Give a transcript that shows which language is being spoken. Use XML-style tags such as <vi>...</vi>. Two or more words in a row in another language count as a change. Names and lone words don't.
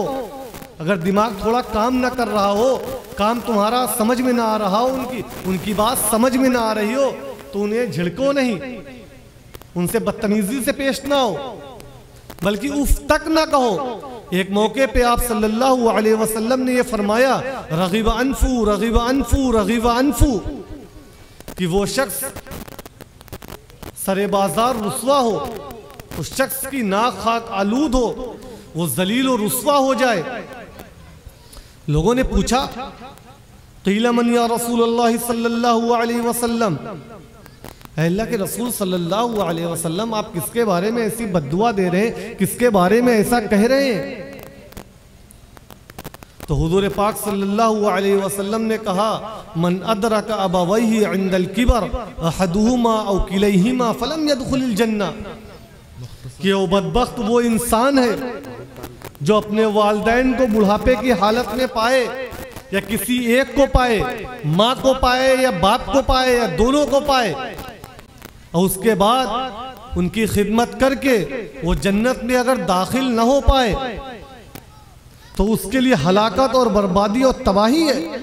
<hi>अगर दिमाग थोड़ा काम ना कर रहा हो, काम तुम्हारा समझ में ना आ रहा हो, उनकी बात समझ में ना आ रही हो, तो उन्हें झिड़को नहीं, उनसे बदतमीजी से पेश ना हो, बल्कि उफ तक ना कहो। एक मौके पे आप</hi> <ar>صلى الله عليه وسلم</ar> <hi>ने ये फरमाया,</hi> <ar>رغم أنفه رغم أنفه رغم أنفه,</ar> <hi>कि वो शख्स सरे बाजार रुस्वा हो, उस शख्स की नाक खाक आलूद हो, वो जलील और रुस्वा हो जाए। लोगों ने पूछा,</hi> <ar>قيل من يا رسول الله صلى الله عليه وسلم,</ar> <hi>अल्लाह के रसूल</hi> <ar>صلى الله عليه وسلم</ar> <hi>आप किसके बारे में ऐसी बद्दुआ दे रहे हैं, किसके बारे में ऐसा कह रहे हैं? तो हुजूर पाक</hi> <ar>صلى الله عليه وسلم</ar> <hi>ने कहा,</hi> <ar>من أدرك أبويه عند الكبر أحدهما أو كليهما فلم يدخل जन्नह,</ar> <hi>कि वो बदबख्त वो इंसान है जो अपने वालिदैन को बुढ़ापे की हालत में पाए, या किसी एक को पाए, माँ को पाए या बाप को पाए या दोनों को पाए, और उसके बाद उनकी खिदमत करके वो जन्नत में अगर दाखिल न हो पाए तो उसके लिए हलाकत और बर्बादी और तबाही है।</hi>